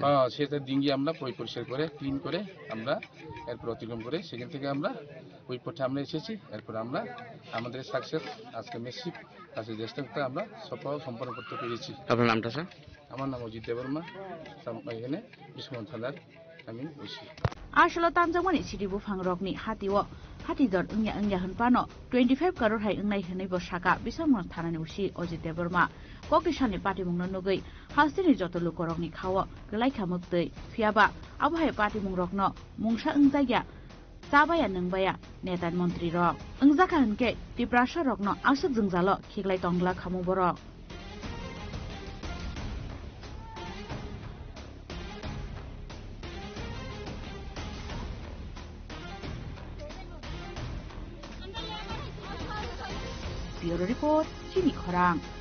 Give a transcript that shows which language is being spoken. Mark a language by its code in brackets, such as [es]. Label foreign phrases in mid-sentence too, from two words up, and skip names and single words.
[bn] সেটা ডিঙ্গি আমরা পরিষ্কার করে ক্লিন করে আমরা এরপর অতিক্রম করে সেখান থেকে আমরা ওই পথে আমরা এসেছি এরপর আমরা আমাদের সাকসেস আজকে মেসিভ কাছে চেষ্টা আমরা সফল সম্পন্ন করতে পেরেছি আপনার নামটা স্যার আমার নাম অজিত দেববর্মা এখানে বিশ্বমন থানার আমি বসি [trp] Ashalo Tanjamani City Bufang Rogni Hatiwo Hatidor Ungya Hunpano 25 crore hai ungnai hnai bo shaka bisamon thanani usi Ojit Deborma Kokishani Party Mungnogoi Hastini joto lukorogni khawo gelai khamuktei Fiaba Abhai Party Mungrogno Mungsha Ungjaya Sabaya Nangbaya Netan Montri Rog Ungjaka Hanke Tiprasha Rogno Asuk Jungjalo Khiglai Tongla Khamu Borok [en] Bureau Report, [trp] Chini Khorang.